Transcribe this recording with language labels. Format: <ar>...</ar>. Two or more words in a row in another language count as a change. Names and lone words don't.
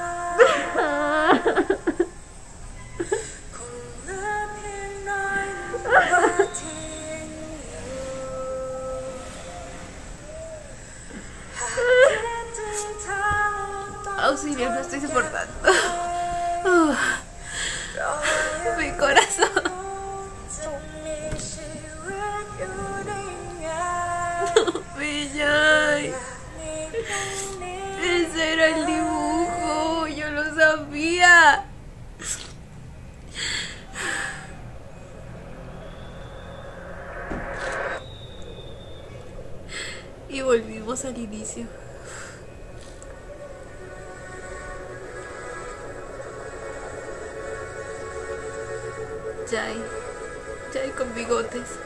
<th>คงเหลือเพียงน้อยน้ำตาที่ยังอยู่หากคิดถึงเธอ</th> <es>Auxilio, no estoy soportando. Mi corazón.</es> <th>จะมีชีวิตอยู่ได้ไง</th> <es>Mi Jai.</es> <th>มีครั้งนี้</th> <es>Ese era el dibujo, yo lo sabía. Y volvimos al inicio. Jai con bigotes.</es>